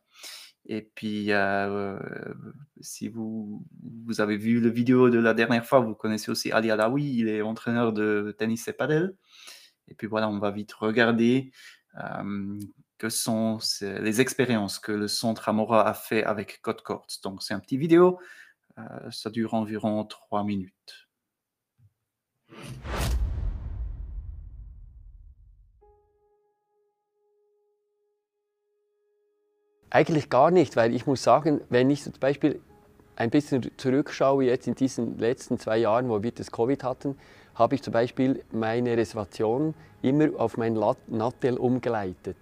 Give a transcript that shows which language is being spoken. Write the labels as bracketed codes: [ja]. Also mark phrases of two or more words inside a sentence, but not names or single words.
[fr] Et puis, si vous avez vu la vidéo de la dernière fois, vous connaissez aussi Ali Alaoui, il est entraîneur de tennis et padel. Et puis voilà, on va vite regarder que sont les expériences que le centre Amora a fait avec CodeQuartz. Donc, c'est un petit vidéo, ça dure environ 3 minutes. [de] Eigentlich gar nicht, weil ich muss sagen, wenn ich zum Beispiel ein bisschen zurückschaue jetzt in diesen letzten 2 Jahren, wo wir das Covid hatten, habe ich zum Beispiel meine Reservation immer auf mein Nattel umgeleitet.